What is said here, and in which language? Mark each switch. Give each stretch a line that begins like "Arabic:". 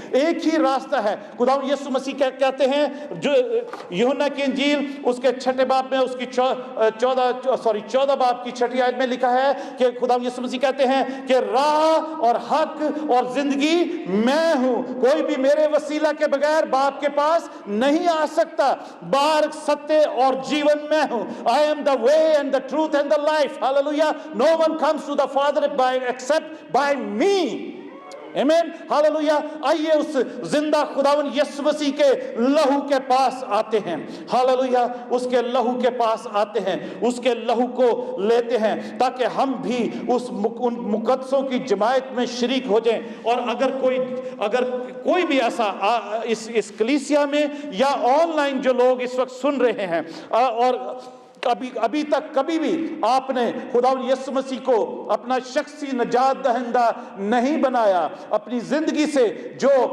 Hindi: एक ही रास्ता है। खुदावंद यीशु मसीह कहते हैं, जो यूहन्ना की इंजील उसके 6 बाब में, उसकी 14 बाब की 6 आयत में लिखा है कि खुदावंद यीशु मसीह कहते हैं कि राह और हक और जिंदगी मैं हूं, कोई भी मेरे वसीला के बगैर बाप के पास नहीं आ सकता। मार्ग, सत्य और जीवन मैं हूं.
English: I am the way and the truth and the life. Hallelujah. No one comes to the Father except by me. Amen. Hallelujah.
Hindi: आइए उस जिंदा खुदावन यीशु मसीह के लहू के पास आते हैं. हालेलुया. उसके लहू के पास आते हैं, उसके लहू को लेते हैं ताकि हम भी उन मुकद्दसों की जमायत में शरीक हो जाएं. और अगर कोई भी ऐसा इस कलीसिया में या ऑनलाइन जो लोग इस वक्त सुन रहे हैं और अभी तक कभी भी आपने खुदावंद यीशु मसीह को अपना शख्सी निजात दहिंदा नहीं बनाया, अपनी जिंदगी से जो